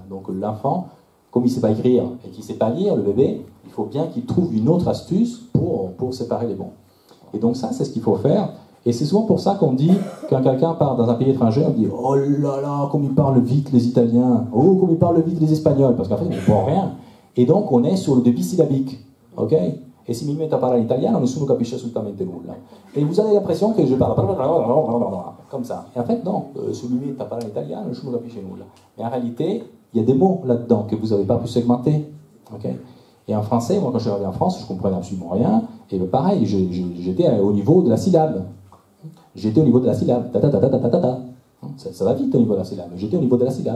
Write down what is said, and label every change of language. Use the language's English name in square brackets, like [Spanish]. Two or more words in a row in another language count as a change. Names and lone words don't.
[French] Donc l'enfant, comme il ne sait pas écrire et qu'il ne sait pas lire, le bébé, il faut bien qu'il trouve une autre astuce pour séparer les mots. Et donc ça, c'est ce qu'il faut faire. Et c'est souvent pour ça qu'on dit, quand quelqu'un part dans un pays étranger, on dit « Oh là là, comme ils parlent vite les Italiens, oh, comme ils parlent vite les Espagnols », parce qu'en fait, ils ne comprennent rien. Et donc, on est sur le débit syllabique, ok? [Italian] Et si mi metto a parlare italiano, nessuno capisce assolutamente nulla. [French] Et vous avez l'impression que je parle comme ça. Et en fait, [Italian] non, si mi metto a parlare italiano, nessuno capisce nulla. [French] Mais en réalité, il y a des mots là-dedans que vous n'avez pas pu segmenter, ok? Et en français, moi, quand je suis arrivé en France, je ne comprenais absolument rien. Et pareil, j'étais au niveau de la syllabe. J'étais au niveau de la syllabe. Ça va vite au niveau de la syllabe. J'étais au niveau de la syllabe.